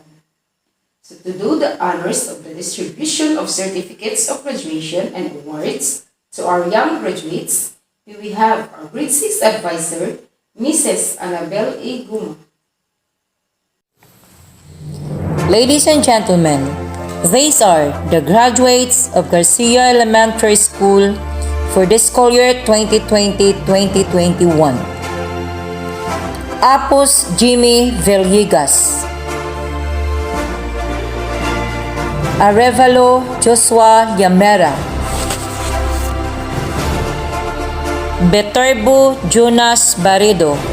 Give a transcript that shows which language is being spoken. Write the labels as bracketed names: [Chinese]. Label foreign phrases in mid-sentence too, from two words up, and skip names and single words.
[English] So to do the honors of the distribution of certificates of graduation and awards to our young graduates, we have our grade 6 advisor, Mrs. Annabel A. Guma. Ladies and gentlemen, these are the graduates of Garcia Elementary School for the school year 2020-2021. Apos Jimmy Villegas, Arevalo Joshua Yamera, Beterbo Jonas Barredo,